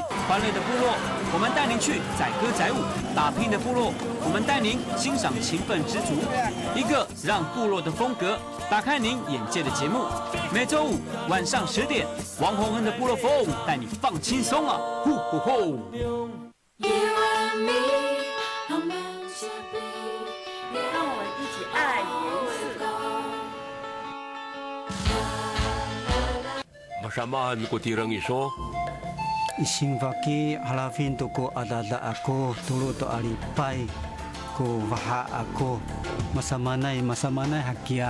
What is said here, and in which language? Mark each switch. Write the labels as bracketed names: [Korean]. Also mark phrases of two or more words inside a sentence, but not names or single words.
[Chinese] 欢乐的部落，我们带您去载歌载舞；打拼的部落，我们带您欣赏勤奋知足。一个让部落的风格打开您眼界的节目。每周五晚上10点，王洪恩的部落风带你放轻松啊！呼呼呼！ [Amis] Samahan ko tirang iso. Ising vaki halafin to ko adada ako tulo to alipay ko vaha ako masamanay hakia.